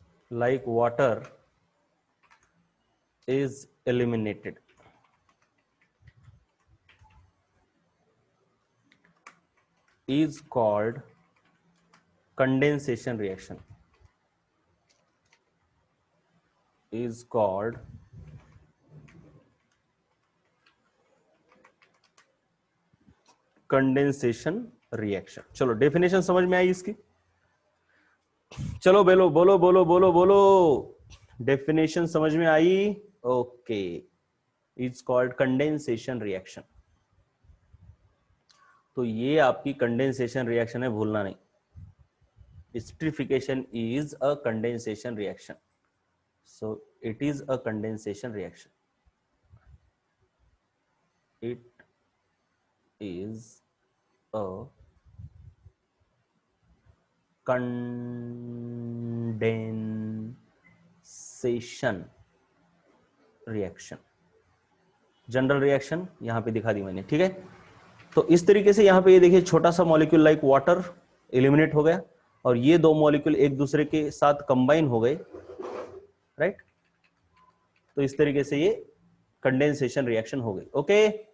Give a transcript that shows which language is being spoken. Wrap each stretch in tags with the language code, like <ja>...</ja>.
<en>like water is eliminated, is called condensation reaction, is called condensation reaction.</en> <hi>चलो definition समझ में आई इसकी? चलो बोलो बोलो बोलो बोलो बोलो, डेफिनेशन समझ में आई?</hi> <en>Okay, it's called condensation reaction.</en> <hi>तो ये आपकी कंडेंसेशन रिएक्शन है, भूलना नहीं।</hi> <en>esterification is a condensation reaction. So it is a condensation reaction. It is a condensation reaction.</en> <hi>General reaction यहां पे दिखा दी मैंने, ठीक है। तो इस तरीके से यहां पे ये देखिए छोटा सा मॉलिक्यूल लाइक वाटर एलिमिनेट हो गया और ये दो मॉलिक्यूल एक दूसरे के साथ कंबाइन हो गए, राइट। तो इस तरीके से ये कंडेंसेशन रिएक्शन हो गई, ओके।</hi>